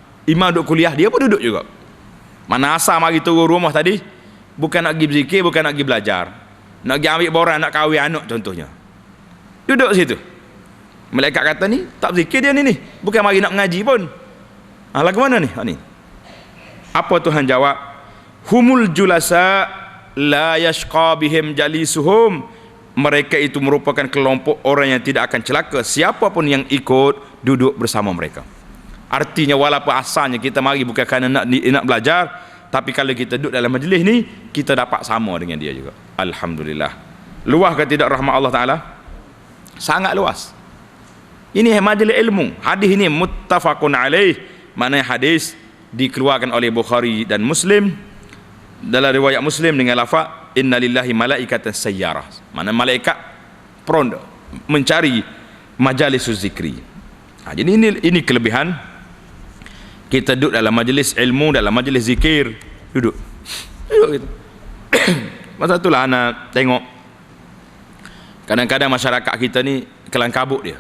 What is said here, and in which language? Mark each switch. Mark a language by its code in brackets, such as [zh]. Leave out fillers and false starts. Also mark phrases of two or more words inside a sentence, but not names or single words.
[ms] Imam duduk kuliah, dia pun duduk juga. Mana asal mari turun rumah tadi, bukan nak pergi berzikir, bukan nak pergi belajar, nak pergi ambil borang, nak kahwin anak contohnya. Duduk situ. Malaikat kata ni, tak berzikir dia ni. Bukan mari nak mengaji pun. Lagu mana ni? Ni. Apa Tuhan jawab? [ar] هم الجلساء لا يشقى بهم جليسهم. [id] Mereka itu merupakan kelompok orang yang tidak akan celaka siapapun yang ikut duduk bersama mereka. [ms] Artinya walaupun asalnya kita mari bukan kerana nak belajar, tapi kalau kita duduk dalam majlis ni, kita dapat sama dengan dia juga. Alhamdulillah. Luas ke tidak rahmat Allah Ta'ala? Sangat luas. Ini majlis ilmu. Hadis ini [ar] متفق عليه. [ms] Maknanya hadis dikeluarkan oleh Bukhari dan Muslim. Dalam riwayat Muslim dengan lafaz [ar] إن لله ملائكة سيارة. [ms] Mana malaikat peronda mencari majlis zikri. Jadi ini kelebihan kita duduk dalam majlis ilmu, dalam majlis zikir, duduk gitu. Masa itulah anak tengok kadang-kadang masyarakat kita ni kelang kabut dia.